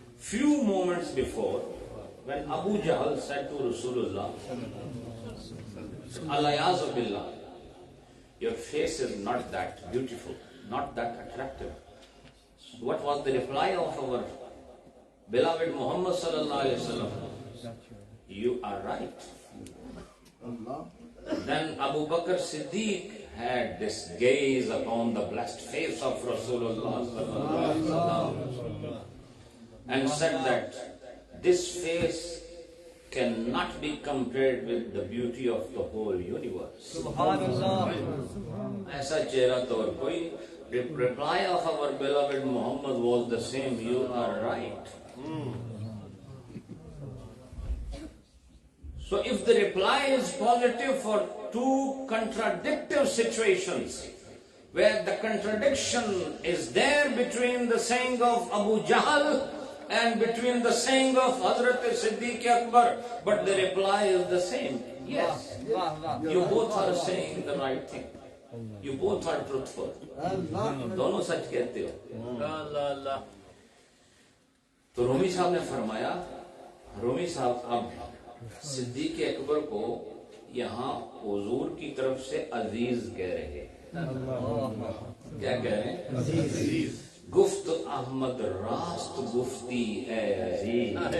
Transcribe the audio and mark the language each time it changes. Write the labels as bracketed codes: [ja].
[en] Few moments before, when Abu Jahl said to Rasulullah, Al-Ayazu Billah, your face is not that beautiful, not that attractive. What was the reply of our beloved Muhammad sallallahu alaihi wasallam? You are right. Then Abu Bakr Siddiq had this gaze upon the blessed face of Rasulullah sallallahu alaihi wasallam and said that this face cannot be compared with the beauty of the whole universe. [ur] Aisa chehra to aur koi. [en] The reply of our beloved Muhammad was the same. You are right. So if the reply is positive for two contradictive situations, where the contradiction is there between the saying of Abu Jahl and between the saying of Hazrat Siddiq Akbar, but the reply is the same. Yes, you both are saying the right thing. You both are truthful. [ur] دونوں سچ کہتے ہو۔ تو رومی صاحب نے فرمایا، رومی صاحب اب صدیق اکبر کو یہاں حضور کی طرف سے عزیز کہہ رہے ہیں۔ کیا کہہ رہے ہیں؟ عزیز۔ [fa] گفت احمد راست گفتی اے عزیز۔